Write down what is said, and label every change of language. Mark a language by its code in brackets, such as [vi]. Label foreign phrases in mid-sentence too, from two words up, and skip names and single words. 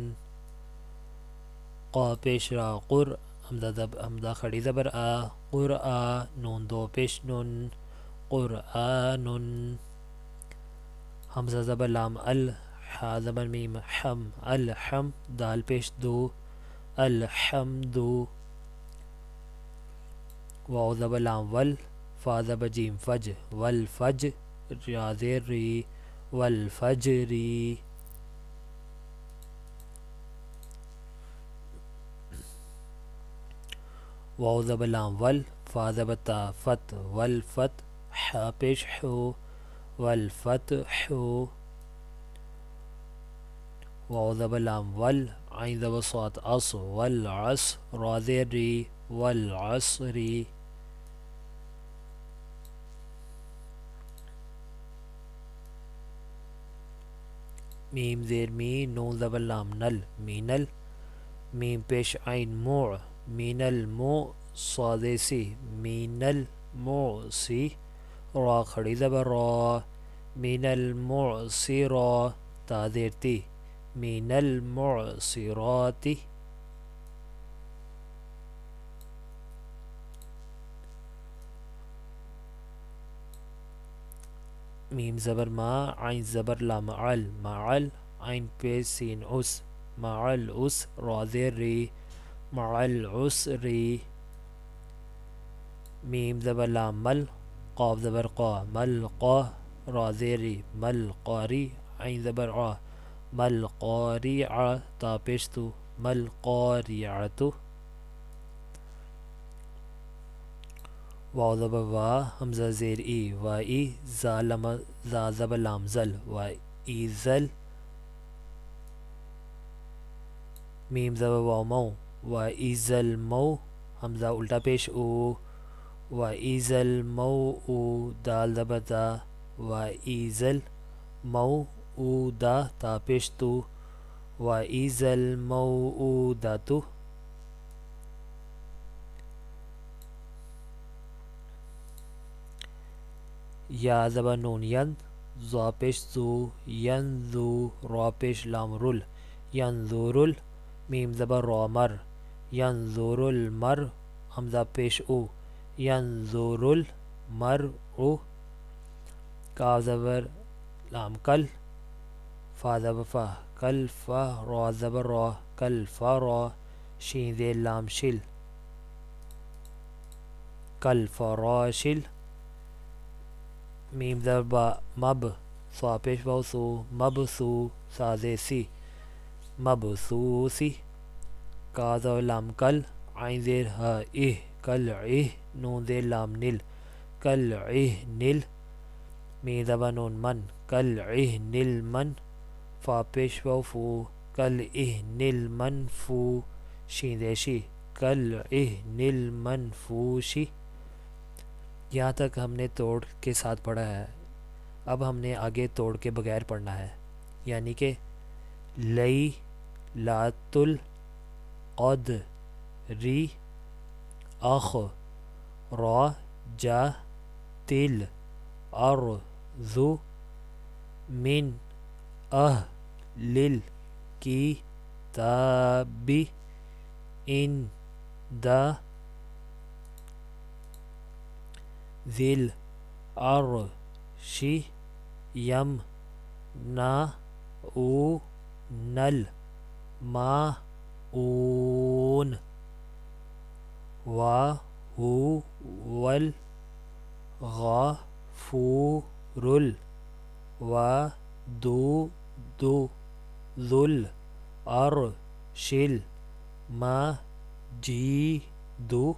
[ur] قا پیش را قر، حمزہ کھڑی زبر آ قرآ، نون دو پیش نن قرآنن. حمزہ زبر لام ال، حا زبر میم حم الحم، دال پیش دو الحمدو. واو زبر لام ول، فا زبر جیم فج والفج، را زیر ری والفجری. واو زبر لام ول، فا زبر تا فت والفت، حا پیش حو والفتح. واو زبر لام ول، عین زبر صاد عص والعص، را زیر ری والعصری. میم زیر می، نون زبر لام نل مینل، میم پیش عین موع مین المو، صاد سی مین المعصی، را کھڑی زبر را مین المعصرا، تا زیر تی مین المعصراتی. میم زبر ما، عین زبر لام عل معل، عین پیش سین عس مع العس، را زیر ری مع العسری. میم زبر لام مل، قاف زبر قا ملقا، را زیر ری ملقاری، عین زبر عا ملقاریع، تا پیش تو ملقاریعتو. واو زبر وا، حمزہ زیر ای وائی، زا زبر لام زل وائی زل. میم زبر واو مو وائی زل مو، حمزہ الٹا پیش او وائی زل مو او، دال زبر دا وائی زل مو موعودا تا پیش تو [ar] وَإِذَا الْمَوْعُودَةُ [ur] یا زبر نون ین زا پیش زو ینزو را پیش لام رول ینظرل میم زبر را مر ینظر المر حمزہ پیش او ینظر المر او کاف زبر لام کل فا زبر فا کل فا را زبر را کل فا را شین ذیل لام شل کل فراشل میم زبر با مب صا پیش واو سو مب سو سازے سی مبسوسی کا زبر لام کل عین زیر ہا اہ کل اہ نون زیر لام نل کل اہ نل میم زبر نون من کل اہ نل من فا پیش واو فو کل اہ نل من فو شین زیر شی کل اہ نل من فوشی. یہاں تک ہم نے توڑ کے ساتھ پڑھا ہے. اب ہم نے آگے توڑ کے بغیر پڑھنا ہے، یعنی کہ [ar] لئی لات القد ری اخ را جا تل ارض من اہل الکتاب ان دا ذی العرش یمنعون الماعون وهو الغفور الودود ذو العرش المجید.